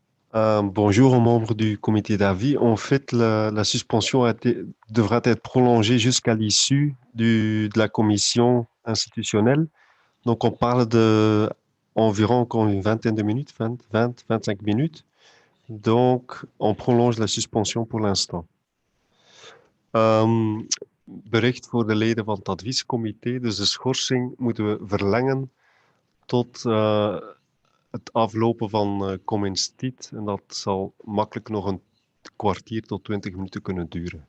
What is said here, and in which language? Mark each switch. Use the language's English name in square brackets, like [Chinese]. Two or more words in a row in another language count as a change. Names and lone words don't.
[French] Bonjour aux membres du comité d'avis. En fait, la suspension devra être prolongée jusqu'à l'issue de la commission institutionnelle. Donc, on parle de environ encore une vingtaine de minutes, 25 minutes. Donc, on prolonge la suspension pour l'instant. [Dutch] Bericht voor de leden van het adviescomité. Dus de schorsing moeten we verlengen tot het aflopen van Comenstiet. En dat zal makkelijk nog een kwartier tot 20 minuten kunnen duren.